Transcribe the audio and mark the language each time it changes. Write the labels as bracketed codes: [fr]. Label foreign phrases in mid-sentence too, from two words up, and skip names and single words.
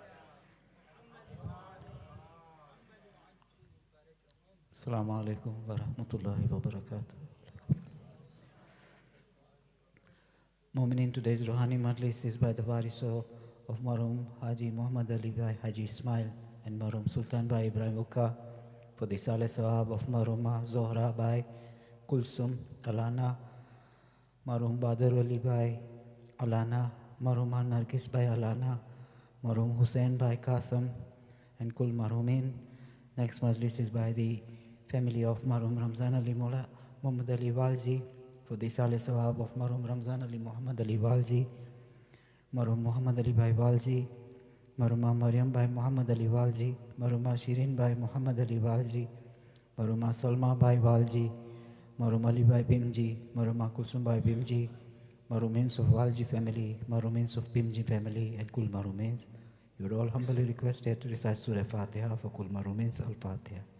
[ar] السلام عليكم ورحمة الله وبركاته. [en] Today's Rohani Majlis is by the Waris of Marhum Haji Muhammad Ali Bhai Haji Ismail and Marhum Sultan Bhai Ibrahim Ukka for the [ar] صالح ثواب [en] of Marhuma Zohra Bhai Kulsum Alana, Marhum Badr Ali Bhai Alana, Marhum Nargis Bhai Alana, Marhum Hussain Bhai Qasim and [ar] كل مرحومين. [en] Next Majlis is by the family of Marhum Ramzan Ali Mullah Muhammad Ali Walji for the [ar] صالح ثواب [en] of Marhum Ramzan Ali Muhammad Ali Walji, Marhum Muhammad Ali Bhai Walji, Marhuma Maryam Bhai Muhammad Ali Walji, Marhuma Shirin Bhai Muhammad Ali Walji, Marhuma Salma Bhai Walji, Marhum Ali Bhai Bimji, Marhuma Kulsum Bhai Bimji, Marhumins of Walji family, Marhumins of Bimji family, and Kul Marhumins. You are all humbly requested to recite [ar] سورة فاتحة [en] for Kul Marhumins Al-Fatiha.